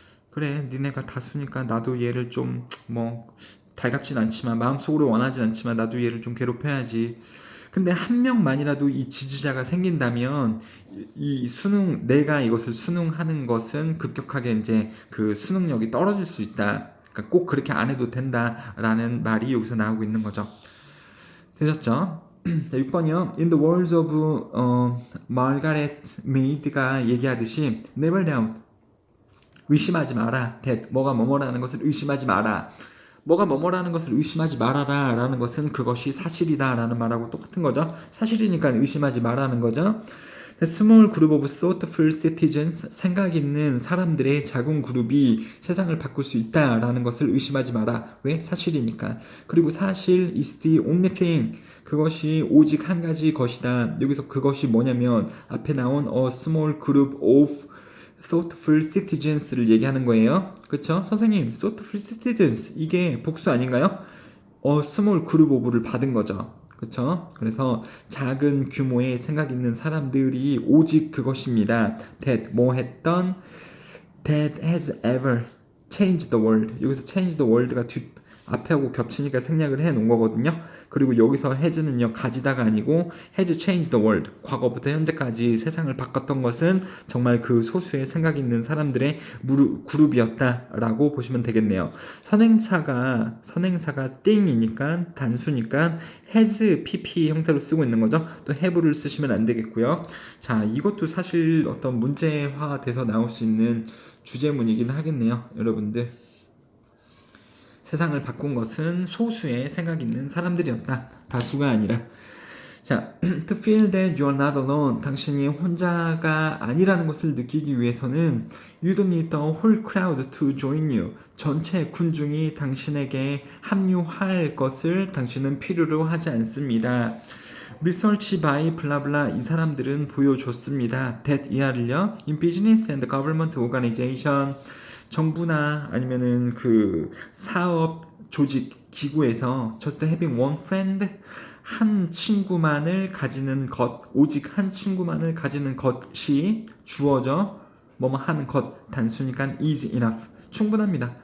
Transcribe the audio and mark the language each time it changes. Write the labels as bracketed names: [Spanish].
[Korean] 그래, 니네가 다수니까 나도 얘를 좀 뭐 달갑진 않지만 마음속으로 원하진 않지만 나도 얘를 좀 괴롭혀야지. 근데 한 명만이라도 이 지지자가 생긴다면 이 수능 내가 이것을 수능하는 것은 급격하게 이제 그 수능력이 떨어질 수 있다. 그러니까 꼭 그렇게 안 해도 된다라는 말이 여기서 나오고 있는 거죠. 되셨죠? 자, 6번이요. In the words of Margaret Mead가 얘기하듯이 [English] never doubt [Korean] 의심하지 마라. that 뭐가 뭐뭐라는 것을 의심하지 마라. 뭐가 뭐뭐라는 것을 의심하지 말아라 라는 것은 그것이 사실이다 라는 말하고 똑같은 거죠. 사실이니까 의심하지 말라는 거죠. [English] The small group of thoughtful citizens, [Korean] 생각 있는 사람들의 작은 그룹이 세상을 바꿀 수 있다라는 것을 의심하지 마라. 왜? 사실이니까. 그리고 사실 [English] is the only thing, [Korean] 그것이 오직 한 가지 것이다. 여기서 그것이 뭐냐면 앞에 나온 [English] a small group of thoughtful citizens [Korean] 를 얘기하는 거예요. 그쵸? 선생님, thoughtful citizens 이게 복수 아닌가요? small group of를 받은 거죠. 그쵸? 그래서 작은 규모의 생각 있는 사람들이 오직 그것입니다. [English] that [Korean] 뭐 했던 [English] that has ever changed the world. [Korean] 여기서 change the world가 앞에하고 겹치니까 생략을 해 놓은 거거든요. 그리고 여기서 has는요 가지다가 아니고 [English] has changed the world. [Korean] 과거부터 현재까지 세상을 바꿨던 것은 정말 그 소수의 생각 있는 사람들의 그룹이었다라고 보시면 되겠네요. 선행사가 thing이니까 단수니까 has pp 형태로 쓰고 있는 거죠. 또 have를 쓰시면 안 되겠고요. 자, 이것도 사실 어떤 문제화돼서 나올 수 있는 주제문이긴 하겠네요, 여러분들. 세상을 바꾼 것은 소수의 생각 있는 사람들이었다. 다수가 아니라. [English] 자, to feel that you are not alone. [Korean] 당신이 혼자가 아니라는 것을 느끼기 위해서는 [English] you don't need the whole crowd to join you. [Korean] 전체 군중이 당신에게 합류할 것을 당신은 필요로 하지 않습니다. [English] Research by [Korean] 블라블라 이 사람들은 보여줬습니다. that 이하를요. [English] In business and government organization. [Korean] 정부나 아니면은 그 사업 조직 기구에서 [English] just having one friend [Korean] 한 친구만을 가지는 것, 오직 한 친구만을 가지는 것이 주어져 뭐뭐 하는 것 단수니까 [English] is enough [Korean] 충분합니다.